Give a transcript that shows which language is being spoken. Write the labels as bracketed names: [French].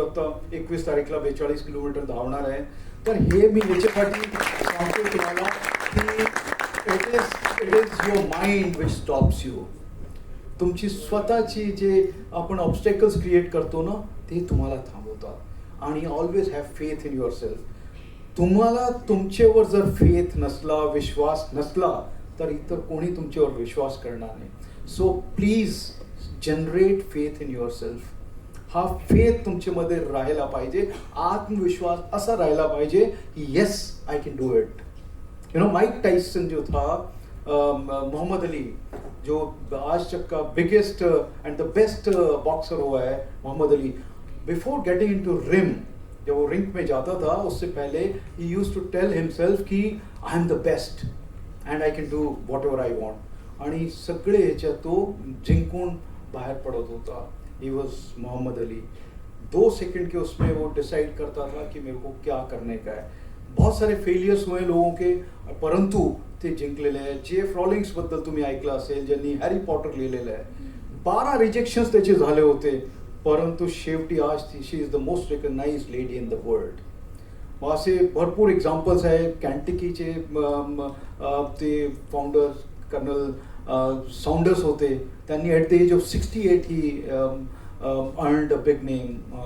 [Marathi] आता 21 तारीखला 42 किलोमीटर धावणार आहे. तर हे मी याच्यासाठी सांगतो तुम्हाला की [English] It is your mind which stops you. [Marathi] तुमची स्वतःची जे आपण ऑब्स्टॅकल्स क्रिएट करतो ना, ते तुम्हाला थांबवतात. आणि [English] Always have faith in yourself. [Marathi] तुम्हाला तुमच्यावर जर फेथ नसला, विश्वास नसला, तर इतर कोणी तुमच्यावर विश्वास करणार नाही. [English] So please generate faith in yourself. [Marathi] हा फेथ तुमच्यामध्ये राहायला पाहिजे, आत्मविश्वास असा राहायला पाहिजे की [English] Yes I can do it. [Hindi] You know Mike Tyson जो था, मोहम्मद अली जो आज तक का [English] biggest and the best [Hindi] boxer हुआ है, Mohammad Ali, [English] before getting into ring, [Hindi] जब वो रिंग में जाता था उससे पहले ही [English] used to tell himself [Hindi] की [English] I am the best and I can do whatever I want. [Marathi] आणि सगळे ह्याच्यात तो जिंकून बाहर पड़त होता. [English] He was Muhammad Ali. [Hindi] 2 second के उसमें वो डिसाइड करता था कि मेरे को क्या करने का है. बहुत सारे फेलियर्स हुए लोगों के, [Marathi] परंतु ते जिंकलेले आहे. जेफ रॉलिंग्स बद्दल तुम्ही ऐकलं असेल, ज्यांनी हॅरी पॉटर लिहिलेलं आहे. 12 रिजेक्शन्स त्याचे झाले होते, परंतु शेवटी आज [English] She is the most recognised lady in the world. [Marathi] असे भरपूर एक्झाम्पल्स आहे. कॅन्टिकीचे ते फाउंडर कर्नल साउंडर्स होते, त्यांनी [English] At the age of 68 he earned a big name.